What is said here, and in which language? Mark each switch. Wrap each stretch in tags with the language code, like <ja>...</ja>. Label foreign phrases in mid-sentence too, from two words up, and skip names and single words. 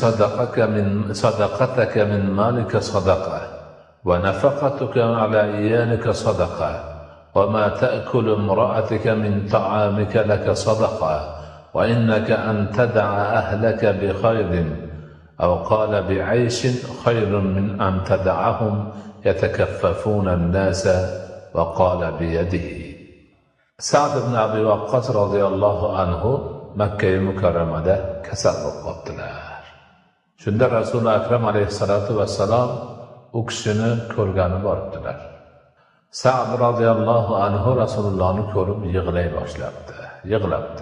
<ar>صدقتك من مالك صدقة ونفقتك على عيالك صدقة وما تأكل امرأتك من طعامك لك صدقة وإنك أن تدع أهلك بخير أو قال بعيش خير من أن تدعهم يتكففون الناس وقال بيده.</ar> <uz>Sa'd ibn Abi Waqqas</uz> <ar>رضي الله عنه</ar> <uz>Makka mukarramada kasal bo'lib qoldilar. Shunda Rasul akram</uz> <ar>عليه الصلاة والسلام</ar> <uz>u kishini ko'rgani boribdilar. Sa'd</uz> <ar>رضي الله عنه</ar> <uz>Rasulullohni ko'rib yig'lay yig'labdi.</uz>